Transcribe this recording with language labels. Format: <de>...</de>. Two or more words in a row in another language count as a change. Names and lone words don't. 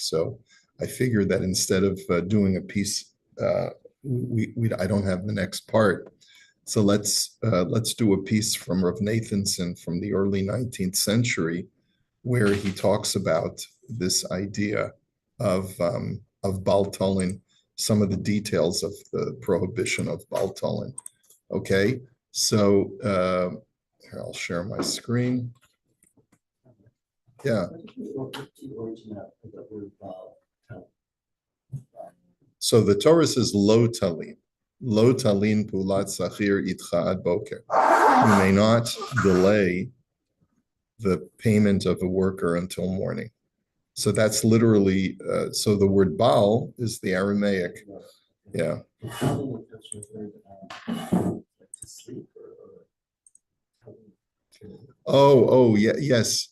<en>So I figured that instead of doing a piece, we I don't have the next part, so let's do a piece from Rav Nathanson from the early 19th century, where he talks about this idea of Baltolin, some of the details of the prohibition of Baltolin. Okay, so here, I'll share my screen. Yeah. So the Torah says</en> <he>lo talin. Lo talin pulat sachir itcha ad boker.</he> <en>You may not delay the payment of a worker until morning. So that's literally, so the word Baal is the Aramaic. Yeah. Oh, yeah, yes.</en>